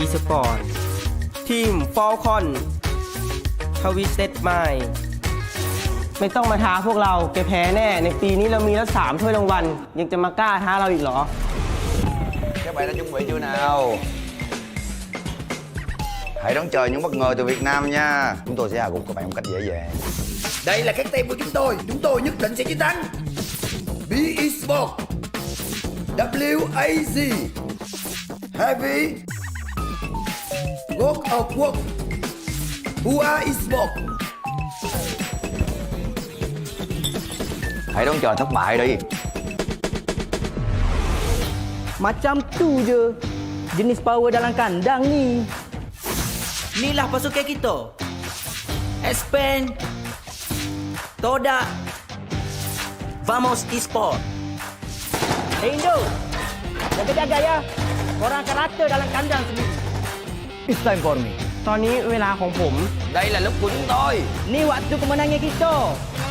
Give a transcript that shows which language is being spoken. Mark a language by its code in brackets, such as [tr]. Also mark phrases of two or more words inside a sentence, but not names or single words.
[th] สปอร์ตทีมฟอลคอนทวิสเต็ดไมล์ไม่ต้องมาท้าพวกเราแกแพ้แน่ในปีนี้เรามีแล้ว3 ถ้วยรางวัลยังจะมากล้าท้าเราอีกเหรอ [vi] Các bạn đã chuẩn bị chưa nào? Hãy đón chờ những bất ngờ từ Việt Nam nha. Chúng tôi sẽ hạ gục các bạn một cách dễ dàng. Đây là các team của chúng tôi nhất định sẽ chiến thắng. B Esports, WAZ, Heavy, World of Work, Hua Esports. Hãy đón chờ thất bại đi. [ms] Macam tu je jenis power dalam kandang ni. Inilah pasukan kita. Expand, Toda, Vamos Esport. Hey Indo, jaga-jaga ya. Korang akan rata dalam kandang sendiri. [en] It's time for me. [th] ตอนนี้เวลาของผม [vi] Đây là lúc của chúng tôi. [ms] Ni waktu kemenangan kita.